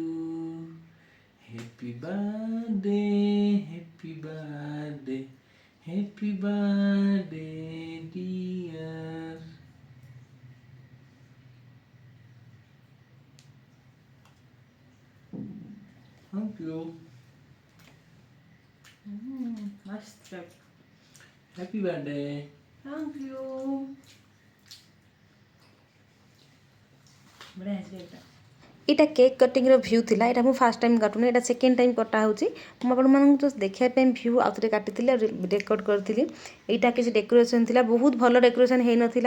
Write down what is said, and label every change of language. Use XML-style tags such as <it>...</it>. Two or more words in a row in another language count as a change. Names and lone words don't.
<en>Happy birthday, happy birthday, happy birthday, dear. Thank you. Nice trip. Happy birthday. Thank you.</en> <or>ବଢ଼ିଆ ହେଇଛି ଏଇଟା। ଏଇଟା</or> <en>cake cutting view</en> <or>ଥିଲା। ଏଇଟା ମୁଁ</or> <en>first time</en> <or>କାଟୁନି, ଏଇଟା</or> <en>second time</en> <or>କଟା ହେଉଛି। ମୁଁ ଆପଣମାନଙ୍କୁ ଜଷ୍ଟ ଦେଖିବା ପାଇଁ ଭ୍ୟୁ ଆଉ ଥରେ କାଟିଥିଲି ଆଉ ରେକର୍ଡ଼ କରିଥିଲି। ଏଇଟା କିଛି ଡେକୋରେସନ୍ ଥିଲା, ବହୁତ ଭଲ ଡେକୋରେସନ୍ ହେଇନଥିଲା।</or>